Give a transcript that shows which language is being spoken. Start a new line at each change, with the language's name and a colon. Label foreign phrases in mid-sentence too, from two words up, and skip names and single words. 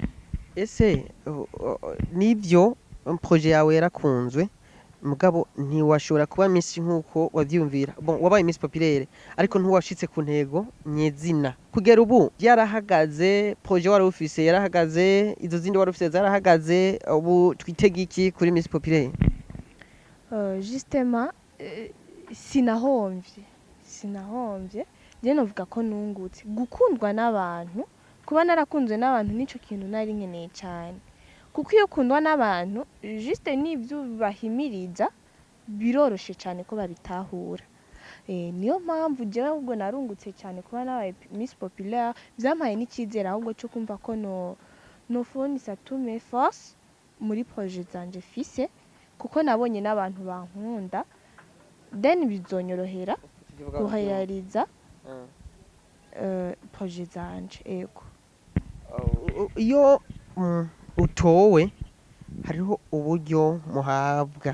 Rundi: Ese nivyo projet yawe yarakunzwe mugabo ntiwashobora kuba Miss nkuko wavyumvira, wabaye Miss Populaire ariko ntiwashitse ku ntego nyezina kugera ubu yarahagaze, projet wari ufise yarahagaze, izo zindi wari ufise zarahagaze, ubu twitega iki kuri Miss Populaire? Justement sinahomvye je novuga ko nungutse gukundwa n'abantu, kuba narakunzwe n'abantu nico kintu nari nkeneye cyane kuko iyo ukundwa n'abantu juste n'ivyo bahimiriza biroroshe cyane ko babitahura. Niyo mpamvu jewe ahubwo narungutse cyane kuba nabaye Miss Populaire, vyampaye n'icizere ahubwo cyo kumva ko nofournisa
French: tous mes forces
Rundi: muri projet zanje fise kuko nabonye n'abantu bankunda, then bizonyorohera kuhayariza projet zanje. Ego iyo utowe hariho uburyo muhabwa.